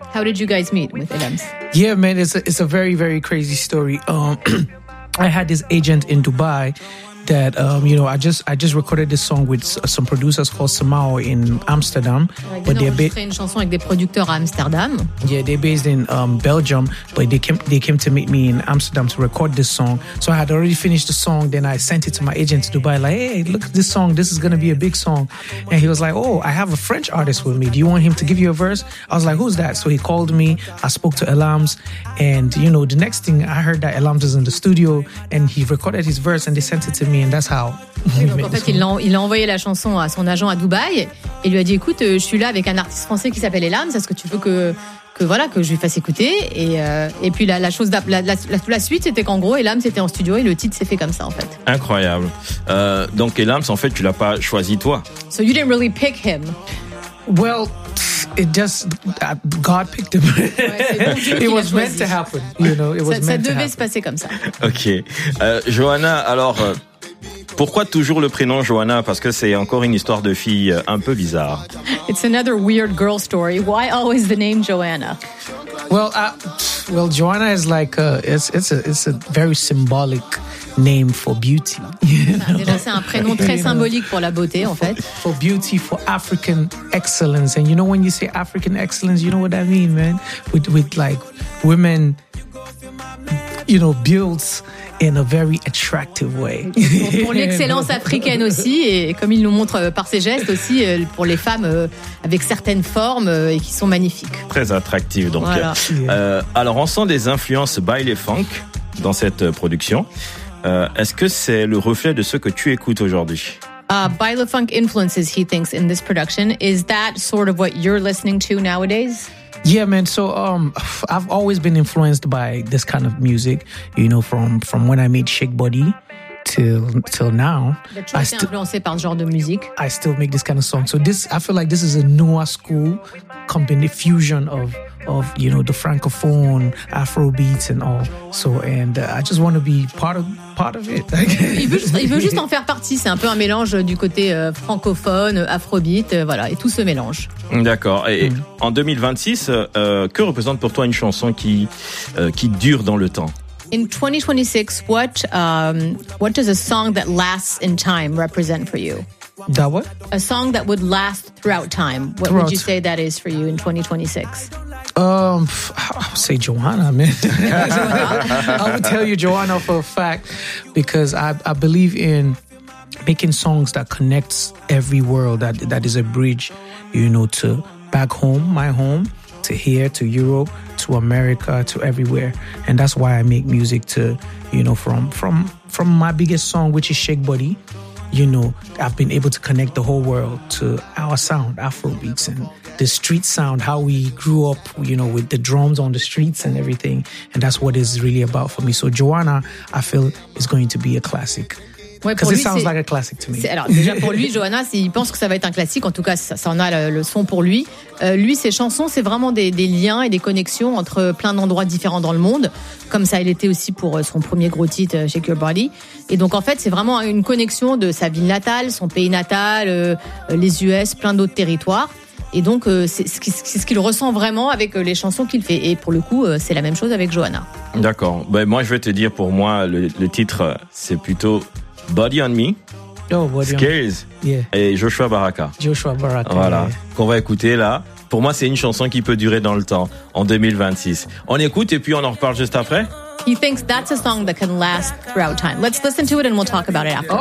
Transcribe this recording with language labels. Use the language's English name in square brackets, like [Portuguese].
[English] How did you guys meet with Adams? Yeah, man, it's a very, very crazy story. I had this agent in Dubai that, you know, I just recorded this song with some producers called Samao in Amsterdam. But they're based... [French] une chanson avec des producteurs à Amsterdam. [English] Yeah, they're based in Belgium, but they came to meet me in Amsterdam to record this song. So I had already finished the song, then I sent it to my agent in Dubai, like, hey, look at this song, this is going to be a big song. And he was like, oh, I have a French artist with me. Do you want him to give you a verse? I was like, who's that? So he called me, I spoke to Elams, and, you know, the next thing I heard that Elams is in the studio, and he recorded his verse, and they sent it to me, and that's how. [French] Donc, en fait, il a envoyé la chanson à son agent à Dubaï et lui a dit, écoute, je suis là avec un artiste français qui s'appelle Elams, est-ce que tu veux que je lui fasse écouter? Et puis la suite, c'était qu'en gros Elams était en studio et le titre s'est fait comme ça, en fait. Incroyable. Donc Elams, en fait, tu l'as pas choisi toi. [English] So you didn't really pick him. Well, it just God picked him. [French] Ouais, c'est [English] it was meant to happen, you know. It was [French] ça, [English] meant [French] ça devait [English] to [French] se passer comme ça. Ok, Johanna, alors pourquoi toujours le prénom Johanna? Parce que c'est encore une histoire de fille un peu bizarre. [English] It's another weird girl story. Why always the name Johanna? Well, Johanna is like it's a very symbolic name for beauty. [French] Déjà, c'est un prénom très symbolique pour la beauté, en fait. [English] For beauty, for African excellence, and you know when you say African excellence, you know what I mean, man. With like women, you know, built in a very attractive way. [French] Pour l'excellence africaine aussi, et comme il nous montre par ses gestes aussi, pour les femmes avec certaines formes et qui sont magnifiques. Très attractives, donc. Voilà. Alors, on sent des influences baile et funk dans cette production. Est-ce que c'est le reflet de ce que tu écoutes aujourd'hui? [English] Baile funk influences, he thinks, in this production. Is that sort of what you're listening to nowadays? Yeah, man. So I've always been influenced by this kind of music, you know, from when I made Shake Body till now. [French] Mais tu as été influencé par ce genre de musique? [English] I still make this kind of song. So this, I feel like this is a newer school combined fusion of you know, the francophone, Afrobeats and all. So and I just want to be part of it. [French] Il veut juste en faire partie. C'est un peu un mélange du côté francophone, Afrobeat, voilà, et tout se mélange. D'accord. Et en 2026, que représente pour toi une chanson qui dure dans le temps? [English] In 2026, what does a song that lasts in time represent for you? That what? A song that would last throughout time. What would you say that is for you in 2026? I would say Johanna, man. I would tell you Johanna for a fact, because I believe in making songs that connects every world, that is a bridge, you know, to back home, my home, to here, to Europe, to America, to everywhere. And that's why I make music to, you know, from my biggest song, which is Shake Body. You know, I've been able to connect the whole world to our sound, Afrobeats, and the street sound, how we grew up, you know, with the drums on the streets and everything. And that's what it's really about for me. So Johanna, I feel, is going to be a classic. Because [French] ouais, [English] it sounds like a classic to me. [French] Déjà pour lui, Johanna, il pense que ça va être un classique. En tout cas, ça en a le son pour lui. Lui, ses chansons, c'est vraiment des liens et des connexions entre plein d'endroits différents dans le monde. Comme ça, il était aussi pour son premier gros titre, Shake Your Body. Et donc, en fait, c'est vraiment une connexion de sa ville natale, son pays natal, les US, plein d'autres territoires. Et donc, c'est ce qu'il ressent vraiment avec les chansons qu'il fait. Et pour le coup, c'est la même chose avec Johanna. D'accord. Ben, moi, je vais te dire, pour moi, le titre, c'est plutôt Body on Me. [English] Oh, Body Scales on Me. [French] Yeah. Et Joshua Baraka. Joshua Baraka. Voilà. Yeah. Qu'on va écouter là. Pour moi, c'est une chanson qui peut durer dans le temps, en 2026. On écoute et puis on en reparle juste après. [English] He thinks that's a song that can last throughout time. Let's listen to it and we'll talk about it after.